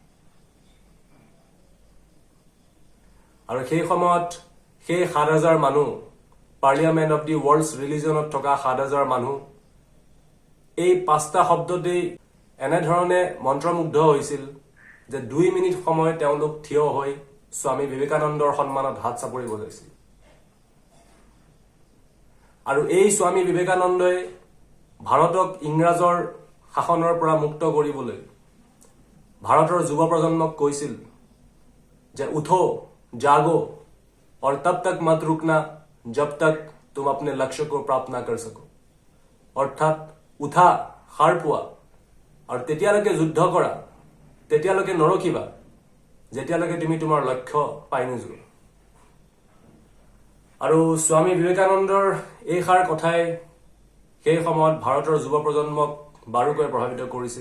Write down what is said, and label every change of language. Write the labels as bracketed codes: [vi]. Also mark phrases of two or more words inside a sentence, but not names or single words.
[as] আৰু সেই সময়ত সেই ৭,০০০ মানুহ, পাৰ্লিয়ামেণ্ট অফ দি ৱৰ্ল্ডছ ৰিলিজনত থকা ৭,০০০ মানুহ এই পাঁচটা শব্দতেই এনেধৰণে মন্ত্ৰমুগ্ধ হৈছিল যে ২ মিনিট সময় তেওঁলোক থিয় হৈ স্বামী বিবেকানন্দৰ সন্মানত হাত চাপৰি বজাইছিল। আৰু এই স্বামী বিবেকানন্দই ভাৰতক ইংৰাজৰ শাসনৰ পৰা মুক্ত কৰিবলৈ ভাৰতৰ যুৱ প্ৰজন্মক কৈছিল যে [hi] उठो जागो और तब तक मत रुकना जब तक तुम अपने लक्ष्य को प्राप्त ना कर सको। [as] অৰ্থাৎ উঠা, সাৰ পোৱা আৰু তেতিয়ালৈকে যুদ্ধ কৰা, তেতিয়ালৈকে নৰখিবা যেতিয়ালৈকে তুমি তোমাৰ লক্ষ্য পাই নোযোৱা। আৰু স্বামী বিবেকানন্দৰ এই সাৰ কথাই সেই সময়ত ভাৰতৰ যুৱ প্ৰজন্মক বাৰুকৈ প্ৰভাৱিত কৰিছিল।